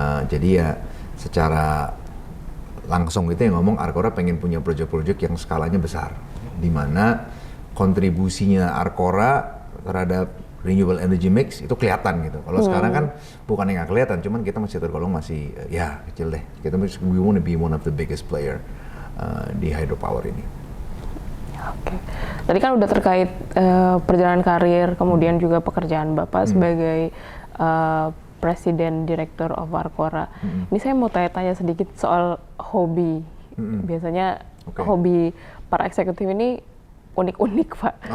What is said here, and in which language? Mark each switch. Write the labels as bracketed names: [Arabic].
[Indonesian] Jadi ya secara langsung itu yang ngomong Arcora pengen punya proyek-proyek yang skalanya besar, di mana kontribusinya Arcora terhadap renewable energy mix itu kelihatan gitu. Kalau sekarang kan bukan yang nggak kelihatan, cuman kita masih tergolong masih ya kecil deh. [English] We want to be one of the biggest player [Indonesian] di hydropower ini. Oke. Tadi kan udah terkait perjalanan karir, kemudian juga pekerjaan Bapak sebagai Presiden Director of Arcora. Ini saya mau tanya-tanya sedikit soal hobi. Biasanya hobi para eksekutif ini unik-unik Pak.